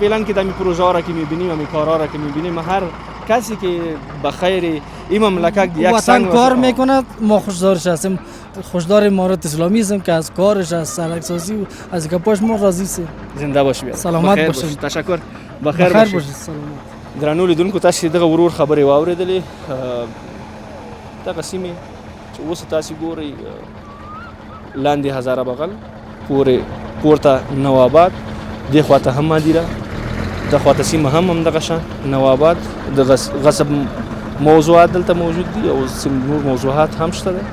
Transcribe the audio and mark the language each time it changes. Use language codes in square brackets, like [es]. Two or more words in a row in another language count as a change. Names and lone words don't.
[fa] فعلا که دمی پروژه را که میبینیم، همین کارا را که میبینیم، هر کسی که به خیر این مملکت یک وطن سنگ کار میکند ما خوشدارش هستیم. خوشدار امارت اسلامی هستیم که از کارش، از سرک سازی و از گپاش ما راضی هستیم. زنده باشی. سلامت باشید. تشکر. بخیر باشید. باشید. [ps] درنو لیدونکو تاسو دغه ورور خبرې واورېدلې. دغه سیمې چې اوس تاسو ګورئ لاندې هزاره بغل پورې پورته نوآباد، دې خواته هم مدیره، د خواته سیمه هم دغه شان نوآباد، د غصب موضوعات دلته موجود دي او نور موضوعات هم شته ده.